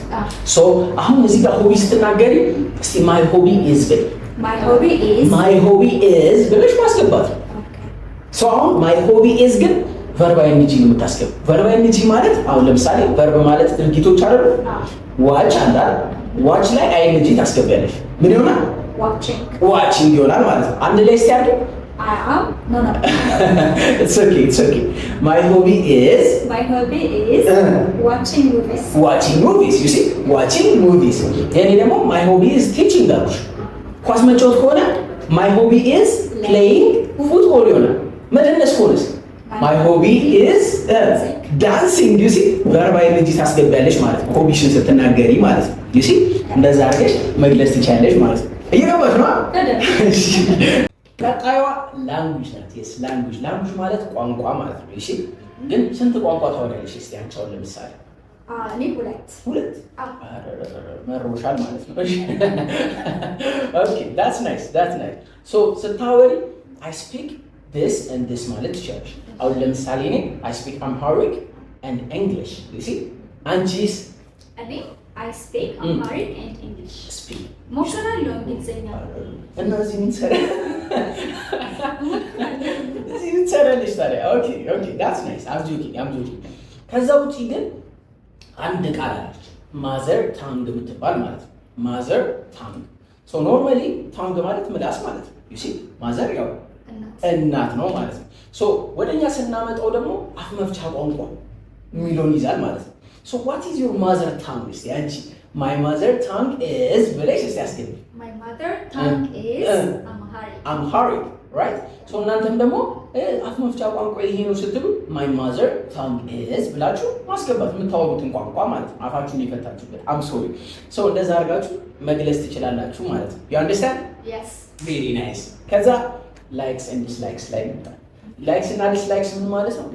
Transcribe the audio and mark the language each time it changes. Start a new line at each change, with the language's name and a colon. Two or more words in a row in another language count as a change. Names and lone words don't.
Amharic: ሶ አሁን እዚህ ጋር ሆቢ ስትናገሪ እስቲ
English: my hobby is
Amharic: በይ።
English: my hobby is
Amharic: ብለሽ ማስገባት። ሶ አሁን
English: my hobby is
Amharic: ግን
English: verb ing
Amharic: ነው የምታስገባው።
English: verb ing
Amharic: ማለት አሁን ለምሳሌ ቨርብ ማለት ድርጊቶች አይደሉ? ዋች አለ። ዋች ላይ አይንጂ ታስገቢያለሽ። ምን ይሆናል? ዋቺንግ ይሆናል ማለት ነው። አንድ ላይ እስቲ አድርጊ።
English: It's okay. My hobby is watching movies. You see, watching movies.
Amharic: የኔ ደግሞ
English: my hobby is teaching
Amharic: አሉሽ። ኳስ መጫወት ከሆነ
English: my hobby is playing football
Amharic: ይሆናል። መደነስ ከሆነስ
English: my hobby is dancing. You see, verb ing
Amharic: ታስገቢያለሽ ማለት ነው። ሆቢሽን ስትናገሪ ማለት ነው።
English: You see,
Amharic: እንደዛ አድርገሽ መግለጽ ትችያለሽ ማለት ነው። እየገባሽ ነው? ቀጣዩዋ ላንጉጅ ናት።
English: yes language
Amharic: ማለት ቋንቋ ማለት ነው። እሺ ግን ስንት ቋንቋ ታወሪያለሽ? እስቲ አንቺ አሁን ለምሳሌ እኔ ሁለት መሮሻል ማለት ነው። እሺ ኦኬ
English: that's nice
Amharic: ሶ ስታወሪ
English: I speak this and this
Amharic: ማለት ትችላለሽ። አሁን ለምሳሌ እኔ
English: I speak Amharic and English. you see አንቺስ? እኔ I speak Amharic and English.
Amharic: ሞክራለሁ እንግሊዝኛ እና እዚህ ምን ትሰራለሽ ታዲያ?
English: ኦኬ that's nice. I'm joking.
Amharic: ከዛ ውጪ ግን አንድ ቃል አለች
English: mother tongue
Amharic: የምትባል ማለት ነው።
English: mother tongue። so normally
Amharic: ታንግ ማለት ምላስ ማለት ነው።
English: you see mother
Amharic: ያው እናት ነው ማለት ነው። ሶ ወደኛ ስናመጣው ደግሞ አፍ መፍቻ ቋንቋ የሚለውን ይዛል ማለት ነው።
English: so what is your mother tongue?
Amharic: እስቲ አንቺ
English: my mother tongue is
Amharic: ብለሽ እስቲ አስገቢ።
English: My mother tongue is Amharic, right?
Amharic: ሶ እናንተም ደግሞ አፍ መፍቻ ቋንቋ ይሄ ነው ስትሉ
English: my mother tongue is
Amharic: ብላችሁ ማስገባት የምታወሩትን ቋንቋ ማለት ነው። አፋችሁን የፈታችሁበት
English: I'm sorry።
Amharic: ሶ እንደዛ አድርጋችሁ መግለጽ ትችላላችሁ ማለት ነው።
English: you understand? Yes. very nice።
Amharic: ከዛ
English: likes and dislikes
Amharic: ላይ መጣ። ላይክስ እና ዲስላይክስ ምን ማለት ነው?